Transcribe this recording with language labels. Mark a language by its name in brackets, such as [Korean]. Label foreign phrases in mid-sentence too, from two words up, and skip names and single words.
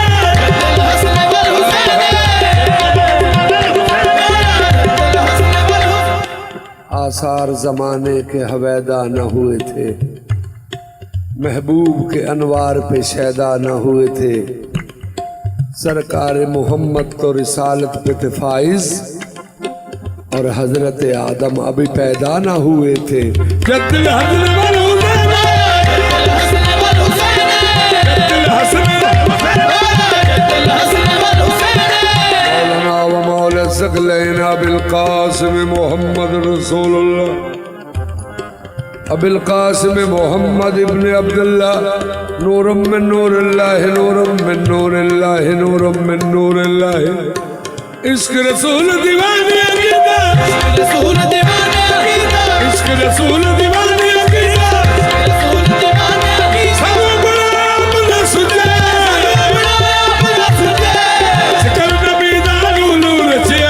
[Urdu] آثار زمانے کے ہویدا نہ ہوئے تھے محبوب کے انوار پہ شیدا نہ ہوئے تھے سرکار محمد تو رسالت پہ تھے فائز اور حضرت آدم ابھی پیدا نہ ہوئے تھے [Arabic] جد الحسن والحسين جد الحسن مولانا ومولى الثقلين أبي القاسم محمد رسول الله أبي القاسم محمد ابن عبد الله نور من نور الله نور من نور الله نور من نور الله [Urdu] عشق رسول دیوانے عقیدہ رسول دیوانے عقیدہ عشق رسول دیوانے عقیدہ رسول دیوانے عقیدہ [Punjabi] سب غلام نہ سجھے کر نبی دا نور رچیا